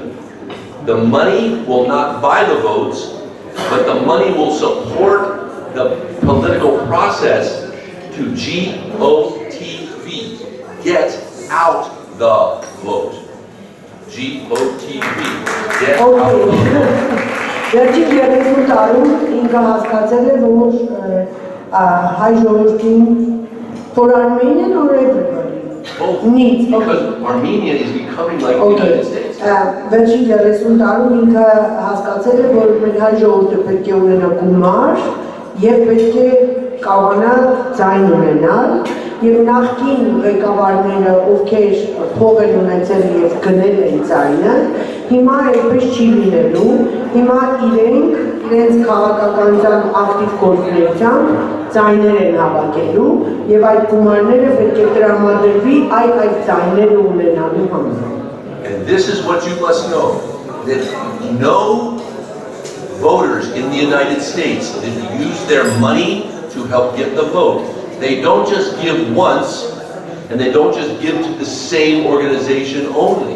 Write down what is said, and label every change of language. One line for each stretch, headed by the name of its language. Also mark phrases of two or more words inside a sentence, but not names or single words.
English: The money will not buy the votes, but the money will support the political process to GOT get out the vote. G-O-T-V. Get out the vote.
Armenian: Վերջին 30 տարում ինքը հասկացել է, որ հայ ժողովրդին
English: for Armenian or everybody? Needs. Because Armenia is becoming like the United States.
Armenian: Վերջին 30 տարում ինքը հասկացել է, որ մեր հայ ժողովուրդը պետք է ունենա գումար եւ պետք է կարողանա ձայն ունենալ եւ նախկին ղեկավարները, ովքեր փող են ունեցել եւ գնել են ձայնը, հիմա այդպես չի լինելու, հիմա իրենց քաղաքականության ակտիվ գործունեությամբ ձայներ են հավաքելու եւ այդ գումարները պետք է տրամադրվի այդ ձայները ունենալու համար.
English: And this is what you must know, that no voters in the United States that use their money to help get the vote. They don't just give once, and they don't just give to the same organization only.